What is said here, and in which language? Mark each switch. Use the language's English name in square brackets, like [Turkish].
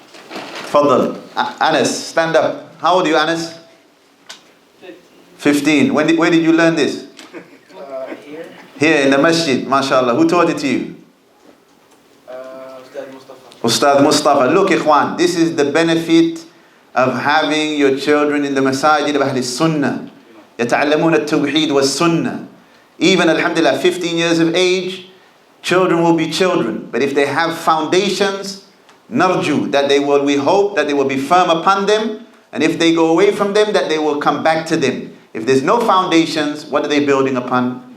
[English] Tfaddal. Anas, stand up. How old are you, Anas? 15. Where did you learn this? Here. Here in the masjid, mashallah. Who taught it to you? Ustad Mustafa. Ustad Mustafa. Look, Ikhwan, this is the benefit of having your children in the masajid of Ahl Sunnah. [Arabic] يتعلمون التوحيد والسنة. [English] Even, alhamdulillah, 15 years of age, children will be children. But if they have foundations, narju, that we hope that they will be firm upon them. And if they go away from them, that they will come back to them. If there's no foundations, what are they building upon?